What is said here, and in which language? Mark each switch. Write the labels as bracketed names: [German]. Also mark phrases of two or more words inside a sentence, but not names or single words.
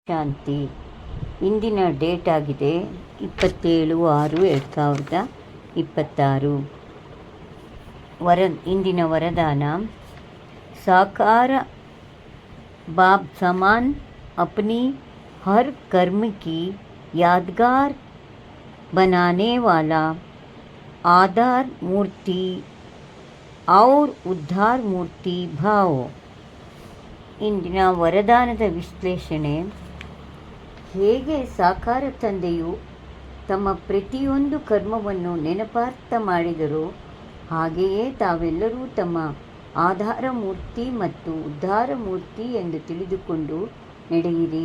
[Kannada] ಶಾಂತಿ. ಇಂದಿನ ಡೇಟ್ ಆಗಿದೆ 27/6/2026. ಇಂದಿನ ವರದಾನ [Hindi] साकार बाप समान अपनी हर कर्म की यादगार बनाने वाला आधार मूर्ति और उद्धार मूर्ति भाव. [Kannada] ಇಂದಿನ ವರದಾನದ ವಿಶ್ಲೇಷಣೆ. ಹೇಗೆ ಸಾಕಾರ ತಂದೆಯು ತಮ್ಮ ಪ್ರತಿಯೊಂದು ಕರ್ಮವನ್ನು ನೆನಪಾರ್ಥ ಮಾಡಿದರೋ ಹಾಗೆಯೇ ತಾವೆಲ್ಲರೂ ತಮ್ಮ ಆಧಾರ ಮೂರ್ತಿ ಮತ್ತು ಉದ್ಧಾರ ಮೂರ್ತಿ ಎಂದು ತಿಳಿದುಕೊಂಡು ನಡೆಯಿರಿ.